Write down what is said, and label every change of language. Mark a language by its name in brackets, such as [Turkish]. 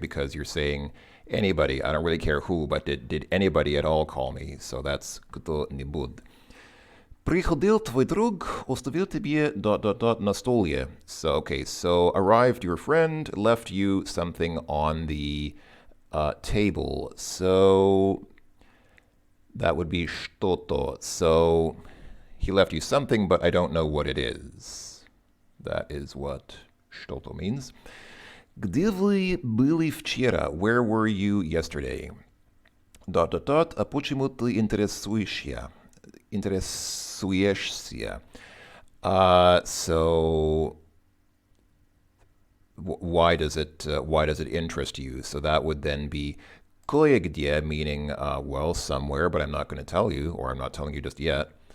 [English] Because you're saying anybody. I don't really care who, but did anybody at all call me? So that's [Russian] кто nibud. Приходил твой друг, оставил тебе ... на столе. [English] So, okay, so arrived your friend, left you something on the table. So that would be что-то. So he left you something, but I don't know what it is. That is what что-то means. [Russian] Где вы были вчера? [English] Where were you yesterday? ... [Russian] А почему ты интересуешься? Интересуешься. [English] So why does it interest you? So that would then be кое-где, meaning well, somewhere, but I'm not going to tell you, or I'm not telling you just yet.